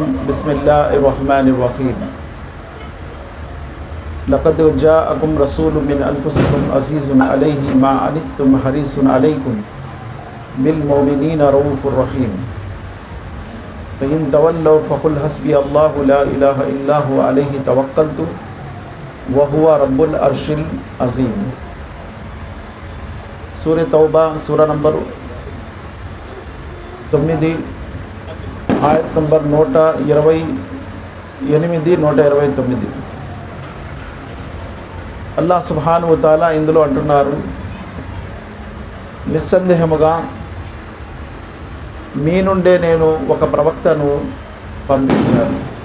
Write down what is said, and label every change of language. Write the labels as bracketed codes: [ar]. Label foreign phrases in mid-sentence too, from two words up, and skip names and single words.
[ar] بسم الله الرحمن الرحيم لقد جاءكم رسول من أنفسكم عزيز عليه ما عنتم حريص عليكم بالمؤمنين رءوف رحيم. فإن تولوا فقل حسبي الله لا إله إلا هو عليه توكلت وهو رب العرش العظيم. [te] సూరహ్ తౌబా సూరా నంబర్ 9 ఆయత్ నంబర్ 128 129। అల్లాహ్ [ar] سبحانه و تعالى [te] ఇందులో అంటున్నారు, నిస్సందేహముగా మీ నుండే నేను ఒక ప్రవక్తను పంపించాను.